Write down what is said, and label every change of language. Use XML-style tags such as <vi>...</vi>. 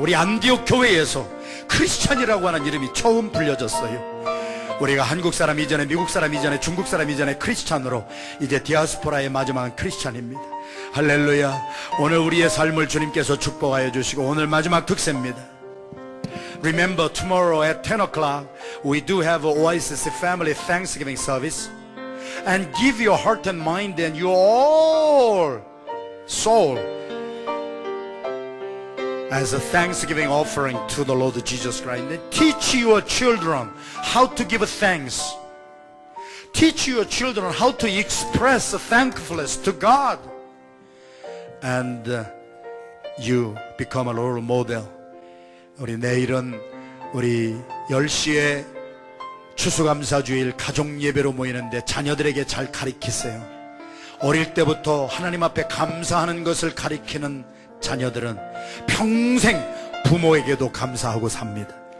<ko>우리 안디옥 교회에서 크리스찬이라고 하는 이름이 처음 불려졌어요. 우리가 한국 사람 이전에, 미국 사람 이전에, 중국 사람 이전에 크리스찬으로, 이제 디아스포라의 마지막은 크리스찬입니다. 할렐루야. 오늘 우리의 삶을 주님께서 축복하여 주시고, 오늘 마지막 특세입니다.</ko> <en>Remember, tomorrow at 10 o'clock we do have a Oasis Family Thanksgiving service, and give your heart and mind and your all soul as a thanksgiving offering to the Lord Jesus Christ. And teach your children how to give thanks. Teach your children how to express thankfulness to God. And you become a role model.</en> <ko>우리 내일은 우리 10시에 추수감사주일 가족 예배로 모이는데 자녀들에게 잘 가르치세요. 어릴 때부터 하나님 앞에 감사하는 것을 가르치는 자녀들은 평생 부모에게도 감사하고 삽니다.</ko>